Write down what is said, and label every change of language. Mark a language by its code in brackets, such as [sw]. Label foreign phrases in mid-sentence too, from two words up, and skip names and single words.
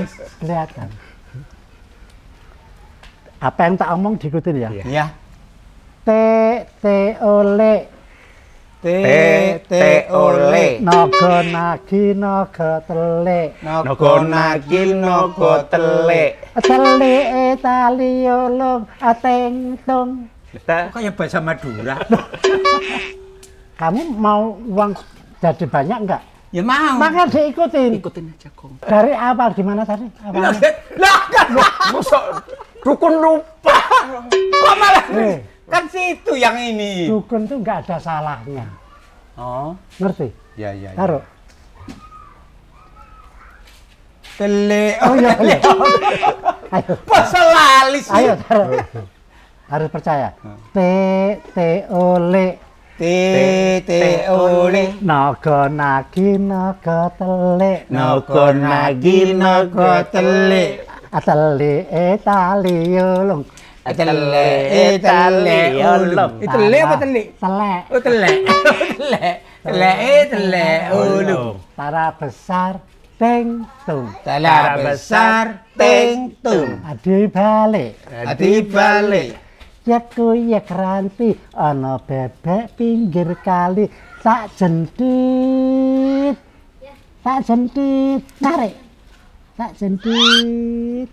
[id] Kelihatan. Apa yang tak omong diikutin ya? Iya. Ya. Ole. Ole. Nogo nagi nogo tele. Nogo nagi nogo tele. Tele tali olong ateng tung. Kok kayak bahasa Madura? Kamu mau uang jadi banyak enggak? Ya mau. Maka diikutin. Ikutin aja, Kong. Dari awal gimana tadi? Lah, Awalnya. kan Masa dukun lupa? kok malah Eh. kan situ yang ini. Dukun tuh enggak ada salahnya. Oh, Ngerti? ya ya. Taruh. Tele. Oh iya, iya. Ayo. Masa lali sih? Ayo taruh. Harus percaya. Ole. Ole. Nogo nagi nogo tele. Nogo nagi nogo tele. Tele tali olong. Tele ulung. Itu tele apa tele? Tele. Oh tele. Tele ulung. Tara besar teng tung. Tele besar teng tung. Adi balik. Adi balik. [jv] Ya kuya keranti ana bebek pinggir kali tak jentit. Tak jentit. Tarik. Tak jentit.